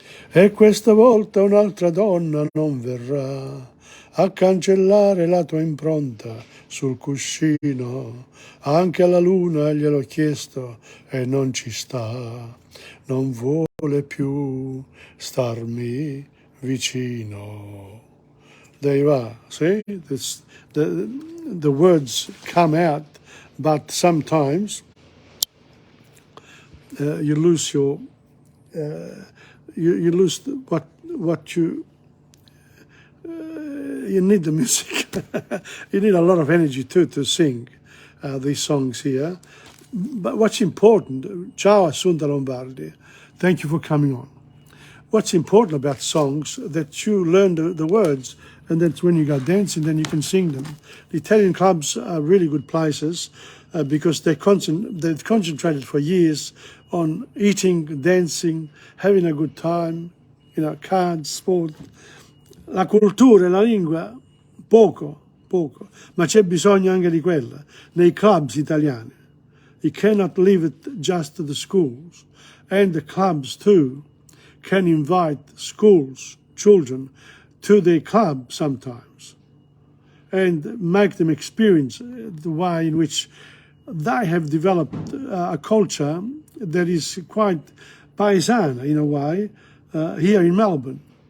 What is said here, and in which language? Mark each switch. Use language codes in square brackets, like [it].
[it] E questa volta un'altra donna non verrà a cancellare la tua impronta sul cuscino. Anche alla luna gliel'ho chiesto e non ci sta. Non vuole più starmi vicino. [en] There you are. See, the words come out, but sometimes you lose your you lose what you need the music. You need a lot of energy too to sing these songs here. But what's important, ciao Assunta Lombardi, thank you for coming on. What's important about songs that you learn the words, and that's when you go dancing, then you can sing them. The Italian clubs are really good places because they've concentrated for years on eating, dancing, having a good time, cards, sport. [it] La cultura e la lingua, poco, ma c'è bisogno anche di quella nei clubs italiani. [en] You cannot leave it just to the schools. And the clubs too can invite schools, children, to their club sometimes and make them experience the way in which they have developed a culture that is quite paesana in a way here in Melbourne.